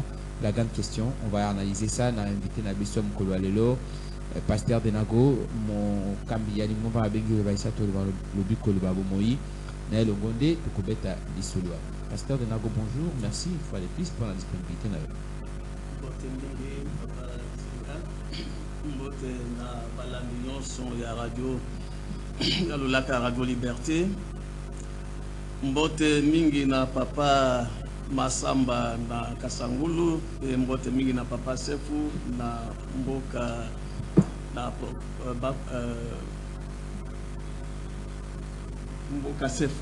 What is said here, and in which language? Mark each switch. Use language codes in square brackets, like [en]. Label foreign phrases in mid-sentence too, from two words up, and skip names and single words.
[fr] La grande question, on va analyser ça. On a invité Nabiso Mkolo Alelo, pasteur de Nago, mon Kambiani, mon Babengi, Vaisato, le Biko, le Babo Moï, Naël Ongonde, Tokobeta, Lissolua. Pasteur de Nago, bonjour, merci une fois de plus pour la disponibilité. [ln] Mbote na balami nyonso ya radio ya lolaka Radio Liberté. Mbote mingi na papa Masamba na Kasangulu, e mbote mingi na papa Sefu na mboka na mboka Sefu.